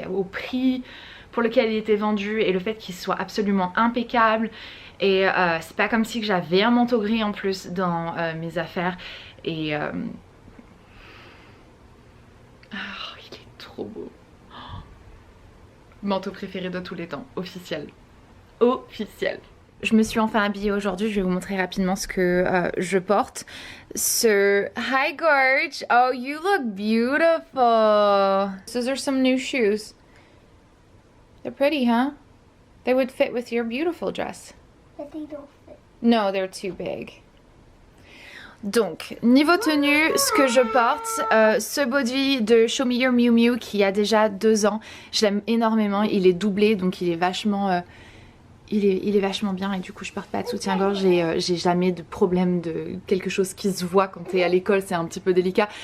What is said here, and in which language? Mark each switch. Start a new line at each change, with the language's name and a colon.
French: Et au prix pour lequel il était vendu et le fait qu'il soit absolument impeccable, et c'est pas comme si j'avais un manteau gris en plus dans mes affaires, et oh, il est trop beau. Oh. Manteau préféré de tous les temps, officiel. Officiel. Je me suis enfin habillée aujourd'hui, je vais vous montrer rapidement ce que je porte.
English: Hi Gorge, oh you look beautiful. Those are some new shoes. They're pretty, huh? They would fit with your beautiful dress. But they don't fit. No, they're too big.
French: Donc, niveau tenue, ce que je porte, ce body de Show Me Your Miu Miu qui a déjà 2 ans, je l'aime énormément, il est doublé donc il est vachement... Il est vachement bien, et du coup je porte pas de soutien-gorge et j'ai jamais de problème de quelque chose qui se voit quand t'es à l'école, c'est un petit peu délicat.